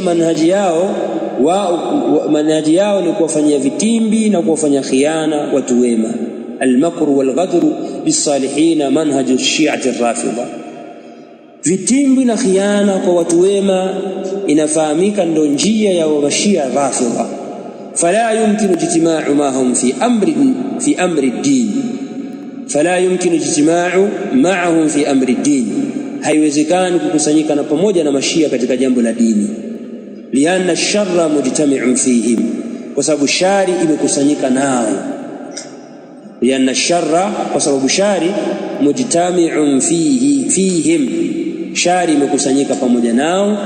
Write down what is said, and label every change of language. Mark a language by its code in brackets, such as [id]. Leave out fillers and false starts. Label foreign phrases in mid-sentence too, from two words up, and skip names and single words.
[sw] Manhaji yao ni kuwafanyia vitimbi na kuwafanyia khiana watu wema. [ar] المكر والغدر بالصالحين منهج الشيعة الرافضة, [sw] vitimbi na khiana kwa watu wema inafahamika ndio njia ya Mashia Rafidha. [ar] فلا يمكن اجتماع معهم في أمر الدين فلا يمكن اجتماع معهم في أمر الدين, [sw] haiwezekani kukusanyika na pamoja na Mashia katika jambo la dini. [ar] لأن الشر مجتمع فيهم, [sw] kwa sababu shari imekusanyika nao. [ar] لأن الشر, [sw] kwa sababu shari, [ar] مجتمع فيهم, [sw] shari imekusanyika pamoja nao.